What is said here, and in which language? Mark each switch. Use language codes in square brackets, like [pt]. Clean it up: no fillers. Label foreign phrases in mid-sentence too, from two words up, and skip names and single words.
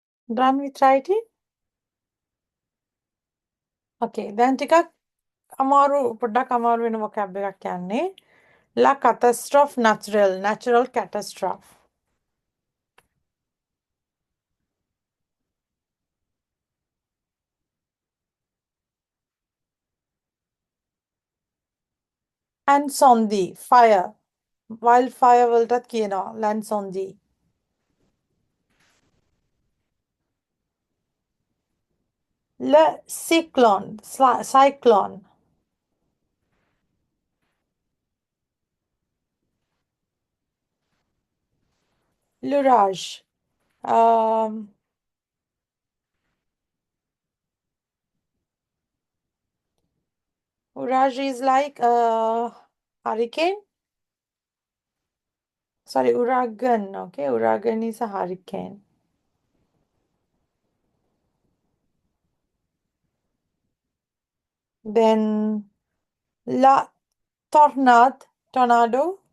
[en] Done with writing? [si] Okay, දැන් ටිකක් අමාරු පොඩ්ඩක් අමාරු වෙන vocab එකක් කියන්නේ. [fr] La catastrophe naturelle, [en] natural catastrophe. [fr] Incendie, [en] fire. [si] Wildfire වලටත් කියනවා l'incendie. [fr] Le cyclone, cyclone. L'orage. [en] Orage is like hurricane. Sorry, uragan. Okay, uragan is a hurricane. Then la tornado.